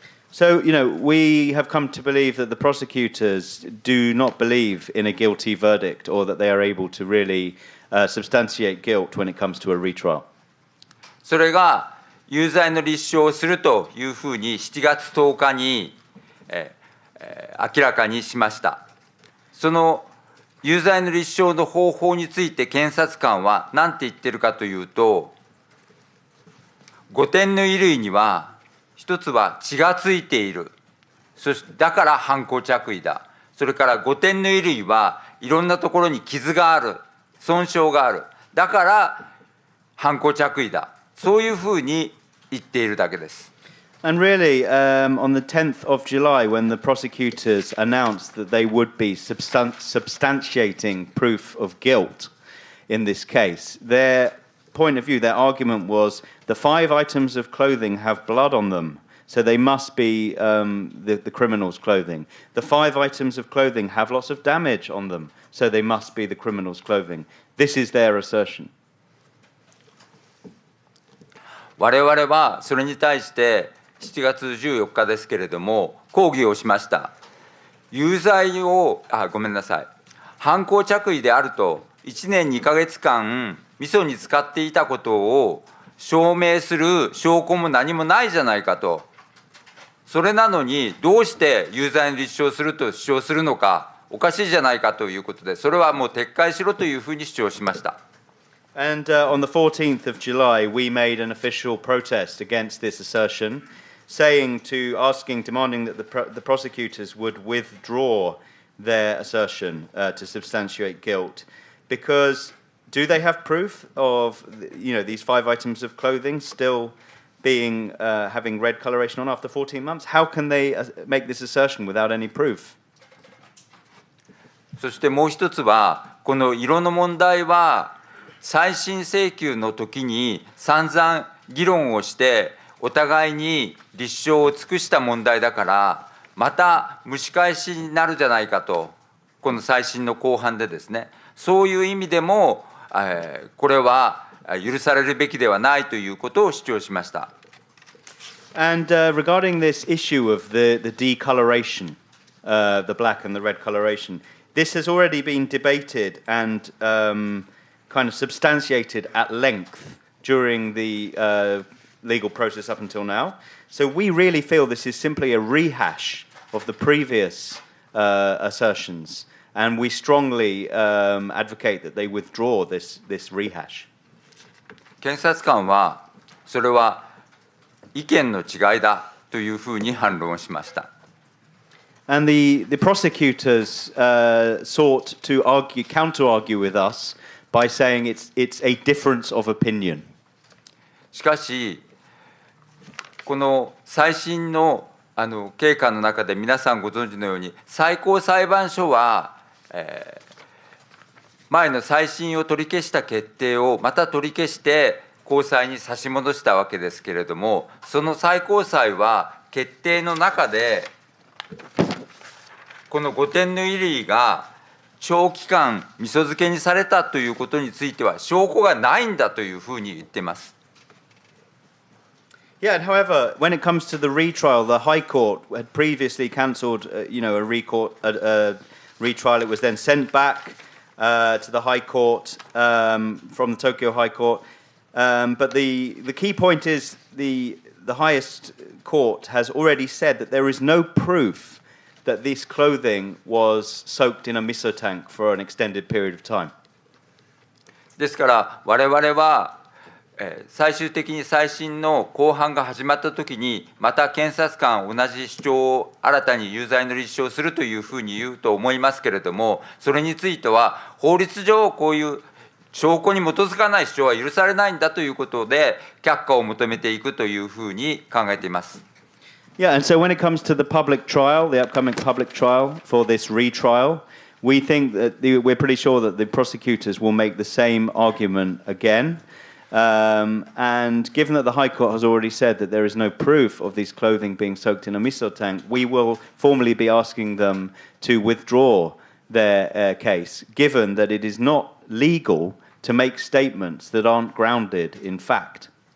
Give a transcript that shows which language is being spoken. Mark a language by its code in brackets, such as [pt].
[en] So, you know, we have come to believe that the prosecutors do not believe in a guilty verdict or that they are able to really substantiate guilt when it comes to a retrial. [ja] それが有罪の立証をするというふうに7月10日に、明らかにしました。その有罪の立証の方法について検察官は何て言ってるかというと、5点の衣類には一つは血がついている。だから犯行着衣だ。それから5点の衣類はいろんなところに傷がある。損傷がある。だから犯行着衣だ。そういうふうに言っているだけです。 [en] And really, on the 10th of July, when the prosecutors announced that they would be substantiating proof of guilt in this case, their point of view, their argument was the 5 items of clothing have blood on them, so they must be the criminal's clothing. The 5 items of clothing have lots of damage on them, so they must be the criminal's clothing. This is their assertion. [ja] 我々はそれに対して7月14日ですけれども抗議をしました。有罪を犯行着衣であると1年2ヶ月間味噌に使っていたことを証明する証拠も何もないじゃないかと。それなのにどうして有罪に立証すると主張するのかおかしいじゃないかということで、それはもう撤回しろというふうに主張しました。 [en] And on the 14th of July, we made an official protest against this assertion, demanding that the prosecutors would withdraw their assertion to substantiate guilt, because do they have proof of these 5 items of clothing still being having red coloration on after 14 months? How can they make this assertion without any proof? [ja] そしてもう一つは、この色の問題は、再審請求の時に散々議論をして、お互いに立証を尽くした問題だから、また蒸し返しになるじゃないかと、この再審の後半でですね、そういう意味でも、これは許されるべきではないということを主張しました。 [en] And regarding this issue of the decoloration, the black and the red coloration, this has already been debated and kind of substantiated at length during the legal process up until now. So we really feel this is simply a rehash of the previous assertions, and we strongly advocate that they withdraw this rehash. [ja] 検察官はそれは意見の違いだというふうに反論しました。 [en] And the prosecutors sought to counter-argue with us by saying it's a difference of opinion. [ja] しかし、この再審の経過の中で皆さんご存知のように、最高裁判所は、前の再審を取り消した決定をまた取り消して高裁に差し戻したわけですけれども、その最高裁は決定の中で、この5点の異例が長期間味噌漬けにされたということについては証拠がないんだというふうに言っています。 [en] Yeah, and however, when it comes to the retrial, the High Court had previously cancelled, a retrial. It was then sent back to the High Court from the Tokyo High Court. But the key point is the highest court has already said that there is no proof that this clothing was soaked in a miso tank for an extended period of time. [ja] ですから我々は最終的に再審の公判が始まったときに、また検察官同じ主張を新たに有罪の立証をするというふうに言うと思いますけれども、それについては法律上こういう証拠に基づかない主張は許されないんだということで却下を求めていくというふうに考えています。 [en] Yeah, and so when it comes to the public trial, the upcoming public trial for this retrial, we think that we're pretty sure that the prosecutors will make the same argument again. And given that the High Court has already said that there is no proof of these clothing being soaked in a miso tank, we will formally be asking them to withdraw their case, given that it is not legal to make statements that aren't grounded in fact.